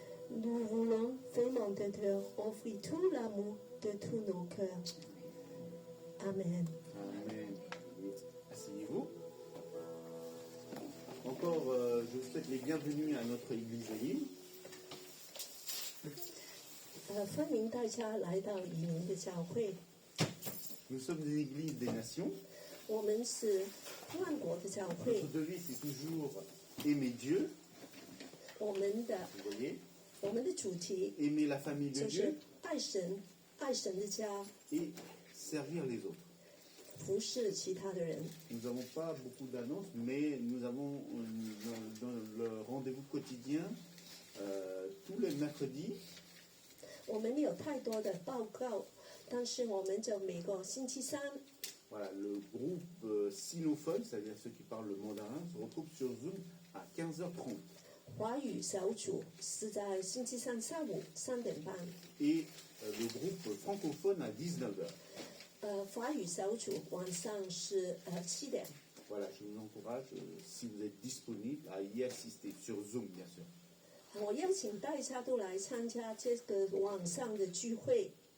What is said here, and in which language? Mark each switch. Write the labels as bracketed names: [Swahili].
[French] Nous voulons vraiment te offrir tout l'amour de tous nos cœurs. Amen. Amen. Asseyez-vous. Encore, je vous souhaite les bienvenus à notre église Elim. [Chinese] 欢迎大家来到以宁的教会。 [French] Nous sommes une église des nations. [Chinese] 我们是万国的教会 [French] Notre，devise, c'est toujours aimer Dieu. [Chinese] 我们的 [French] Vous voyez, [Chinese] 我们的主题 [French] aimer la famille de [Chinese] 就 [French] Dieu [Chinese] 是爱神，爱神的家， [French] et servir les autres. [Chinese] 服侍其他的人。 [French] Nous n'avons pas beaucoup d'annonces, mais nous avons dans le rendez-vous quotidien tous les mercredis. [Chinese] 我们没有太多的报告，但是我们就每个星期三， [French] Voilà, le groupe sinophone, c'est-à-dire ceux qui parlent le mandarin, se retrouve sur Zoom à 15h30. [Chinese] 华语小组是在星期三下午3:30， [French] Et le groupe francophone à 19h. [Chinese] 华语小组晚上是7:00。 [French] Voilà, je vous encourage, si vous êtes disponible, à y assister sur Zoom, bien sûr. [Chinese] 我邀请大家都来参加这个网上的聚会。